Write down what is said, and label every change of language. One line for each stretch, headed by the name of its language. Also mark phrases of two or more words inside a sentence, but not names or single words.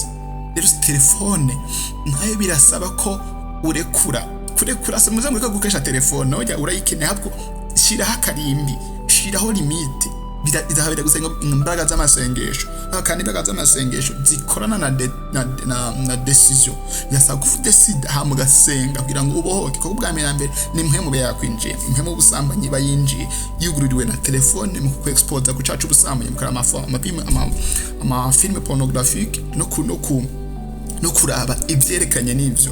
Rundi: Rero telefone nayo birasaba ko kurekura se muze mureka gukoresha telefone, oya urayikeneye, ahubwo shiraho akarimbi, shiraho limite. Bidahabira gusenga imbaraga z'amasengesho, kandi imbaraga z'amasengesho zikorana na decision. Yasaba kudecide ha mugasenga kugira ngo ubohoke, kuko bwa mbere ni mwe mu yakwinjiye, mwe mu busambanyi bayinjiye yugururiwe na telefone mu kwexpose ku cacu busambanyi, mukara amafilme pornographique no kuraba ivyerekanye n'ivyo.